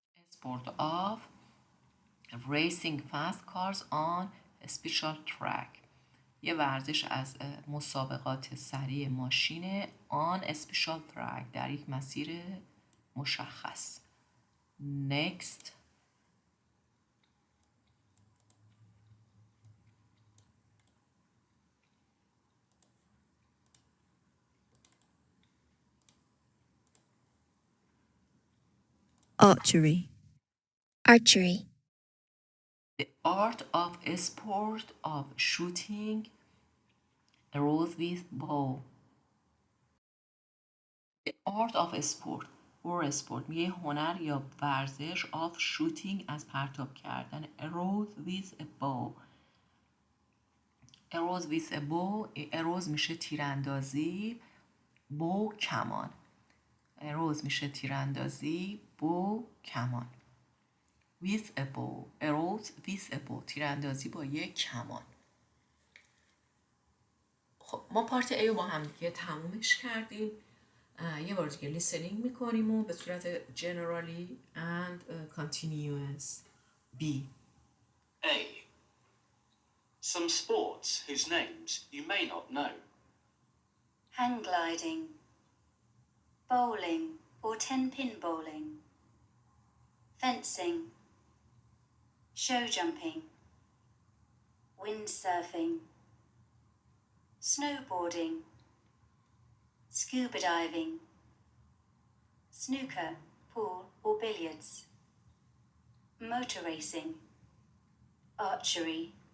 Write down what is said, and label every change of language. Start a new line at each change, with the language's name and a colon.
English: sport of racing fast cars on a special track.
Persian: یه ورزش از مسابقات سریع ماشین
English: on a special track
Persian: در یک مسیر مشخص.
English: Next. Archery. Archery. The art of a sport of shooting arrows with bow. The art of a sport or sport
Persian: میگه هنر یا ورزش
English: of shooting
Persian: از پرتاب کردن
English: arrows with a bow. arrows with a bow.
Persian: arrows میشه تیراندازی، bow کمان. arrows میشه تیراندازی، bow کمان.
English: with a bow. arrows with a bow.
Persian: تیراندازی با یک کمان. خب ما پارت A رو با هم دیگه تمومش کردیم. یه بار دیگه لیسنینگ میکنیم و به صورت
English: generally and continuous. B. A. Some sports whose names you may not know. Hang gliding, bowling or 10-pin bowling, fencing, show jumping, windsurfing, snowboarding, scuba diving, snooker, pool or billiards, motor racing, archery.